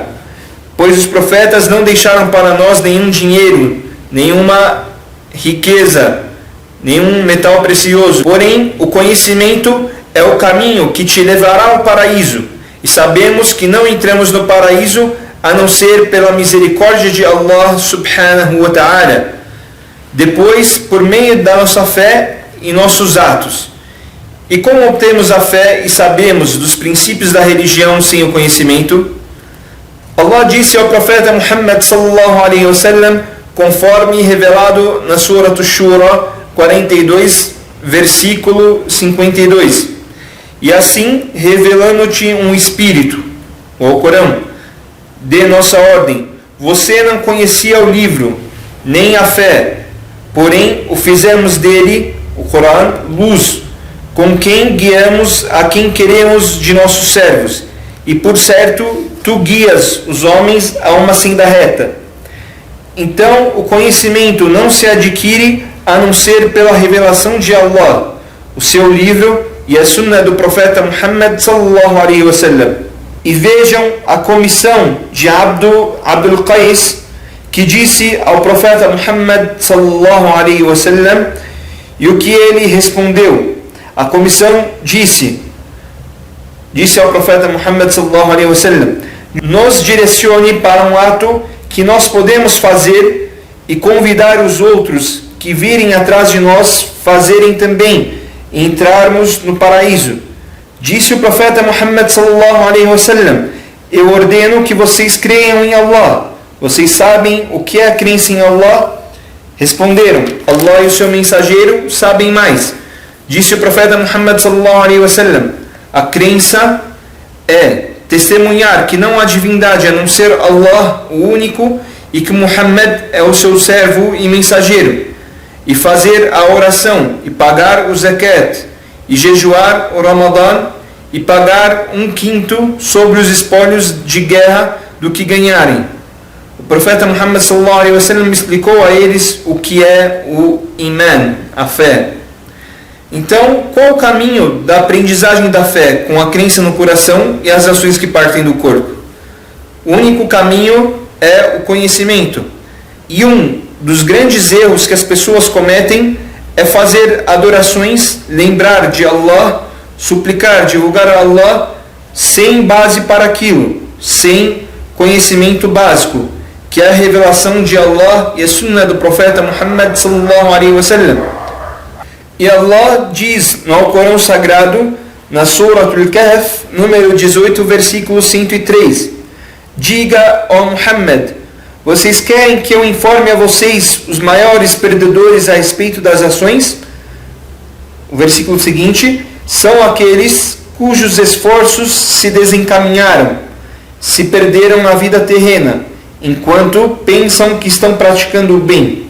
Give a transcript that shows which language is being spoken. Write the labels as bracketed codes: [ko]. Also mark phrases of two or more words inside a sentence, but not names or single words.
[pt] Pois os profetas não deixaram para nós nenhum dinheiro, nenhuma riqueza, nenhum metal precioso. Porém, o conhecimento é o caminho que te levará ao paraíso. E sabemos que não entramos no paraíso a não ser pela misericórdia de Allah [ar] سبحانه وتعالى. [pt] Depois, por meio da nossa fé e nossos atos. E como obtemos a fé e sabemos dos princípios da religião sem o conhecimento? Allah disse ao profeta Muhammad [ar] صلى الله عليه وسلم, [pt] conforme revelado na Surah Ash-Shura 42, versículo 52. E assim, revelando-te um espírito, o Alcorão, de nossa ordem, você não conhecia o livro, nem a fé, porém o fizemos dele, o Corão, luz, com quem guiamos a quem queremos de nossos servos. E por certo, tu guias os homens a uma senda reta. Então, o conhecimento não se adquire a não ser pela revelação de Allah, o seu livro e a Sunnah do profeta Muhammad [ar] صلى الله عليه وسلم. [pt] E vejam a comissão de Abdul Qais, que disse ao profeta Muhammad [ar] صلى الله عليه وسلم, [pt] e o que ele respondeu. A comissão disse ao profeta Muhammad [ar] صلى الله عليه وسلم: [pt] nos direcione para um ato que nós podemos fazer e convidar os outros que virem atrás de nós fazerem também e entrarmos no paraíso. Disse o profeta Muhammad [ar] صلى الله عليه وسلم: [pt] eu ordeno que vocês creiam em Allah. Vocês sabem o que é a crença em Allah? Responderam: Allah e o seu mensageiro sabem mais. Disse o profeta Muhammad [ar] صلى الله عليه وسلم: [pt] a crença é testemunhar que não há divindade a não ser Allah, o único, e que Muhammad é o seu servo e mensageiro, e fazer a oração, e pagar o zakat, e jejuar o Ramadã, e pagar 1/5 sobre os espólios de guerra do que ganharem. O profeta Muhammad [ar] صلى الله عليه وسلم [pt] explicou a eles o que é o Iman, a fé. Então, qual o caminho da aprendizagem da fé com a crença no coração e as ações que partem do corpo? O único caminho é o conhecimento. E um dos grandes erros que as pessoas cometem é fazer adorações, lembrar de Allah, suplicar, divulgar a Allah, sem base para aquilo, sem conhecimento básico, que é a revelação de Allah e a Sunnah do profeta Muhammad [ar] صلى الله عليه وسلم. [pt] E Allah diz no Alcorão Sagrado, na Surah Al-Kahf, número 18, versículo 103: diga, ó Muhammad, vocês querem que eu informe a vocês os maiores perdedores a respeito das ações? O versículo seguinte: são aqueles cujos esforços se desencaminharam, se perderam na vida terrena, enquanto pensam que estão praticando o bem.